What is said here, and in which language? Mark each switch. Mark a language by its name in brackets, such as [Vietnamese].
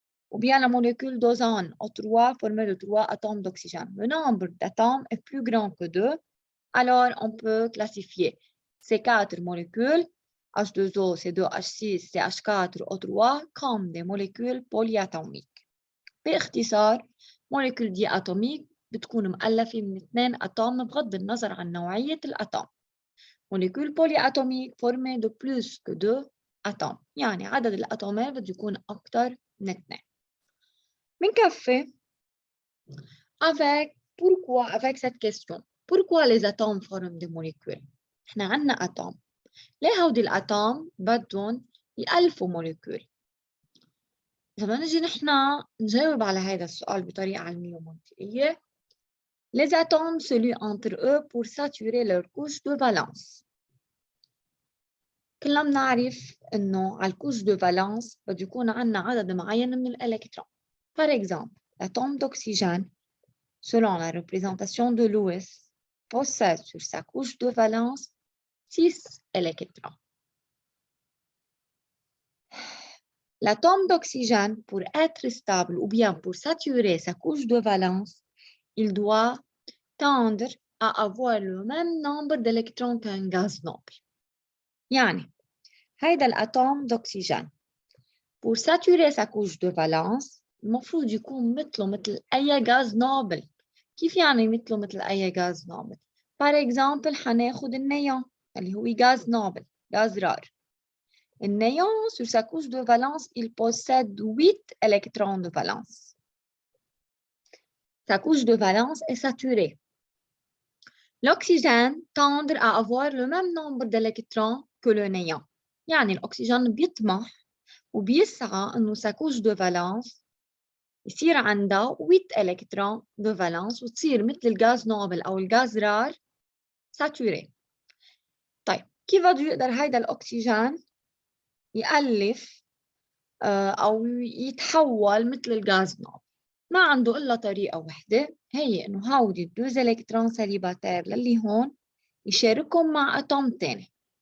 [French] Ou bien la molécule d'ozone, O3, formée de 3 atomes d'oxygène. Le nombre d'atomes est plus grand que 2, alors on peut classifier ces 4 molécules, H2O, C2H6, CH4, O3, comme des molécules polyatomiques. [Arabic] باختصار molécule diatomique بتكون مؤلفة من 2 atomes بغض النظر عن نوعية الأتوم. [French] molécule polyatomique formée de plus que 2 atomes. [Arabic] يعني عدد الأتومات بده يكون أكثر من 2. بنكفي [French] avec cette question. Pourquoi les atomes forment des molécules؟ [Arabic] إحنا عنا أتوم. ليه هودي الأتوم بدهم يألفوا موليكول؟ إذا بدنا نجي نحنا نجاوب على هذا السؤال بطريقة علمية ومنطقية. [French] Les atomes se lient entre eux pour saturer leur couche de valence. [Arabic] كلنا بنعرف إنه على الكوش de valence بده يكون عنا عدد معين من الإلكترون. [French] Par exemple, l'atome d'oxygène, selon la représentation de Lewis, possède sur sa couche de valence 6 électrons. L'atome d'oxygène, pour être stable ou bien pour saturer sa couche de valence, il doit tendre à avoir le même nombre d'électrons qu'un gaz noble. [Arabic] يعني هيدا الأتوم [French] d'oxygène pour saturer sa couche de valence [Arabic] المفروض يكون مثل أي غاز نوبل. كيف يعني مثل أي غاز نوبل؟ [French] Par exemple [Arabic] حناخد النيون اللي هو غاز نوبل، غاز رار. [French] النيون sur sa couche de valence il possède 8 électrons de valence. Sa couche de valence est saturée. L'oxygène tend à avoir le même nombre d'électrons que le néon. [Arabic] يعني الأكسجين بيطمح وبيسعى إنه [French] sa couche de valence [Arabic] يصير عندها [French] 8 électrons de valence [Arabic] وتصير مثل الغاز نوبل أو الغاز رار saturé. طيب كيف بده يقدر هيدا الأكسجين يألف أو يتحول مثل الغاز نوبل؟ ما عنده إلا طريقة واحدة، هي إنه هودي الدوز إلكترون سليباتير للي هون يشاركهم مع أتوم تاني.